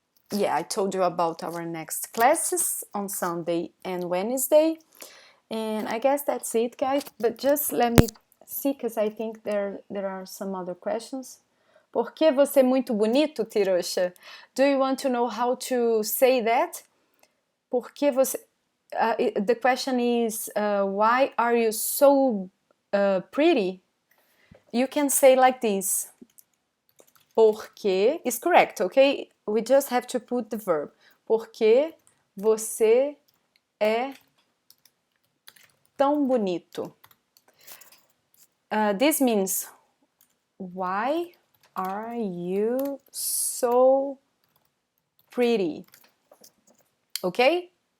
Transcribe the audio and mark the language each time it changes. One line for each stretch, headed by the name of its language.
English: Yeah, I told you about our next classes on Sunday and Wednesday. And I guess that's it, guys. But just let me see, because I think there are some other questions.
Portuguese: Por que você é muito bonito, Tirosha?
English: Do you want to know how to say that?
Portuguese: Por que você...
English: the question is, why are you so pretty? You can say like this. Porque is correct, okay? We just have to put the verb.
Portuguese: Porque você é tão bonito.
English: This means, why are you so pretty? Okay?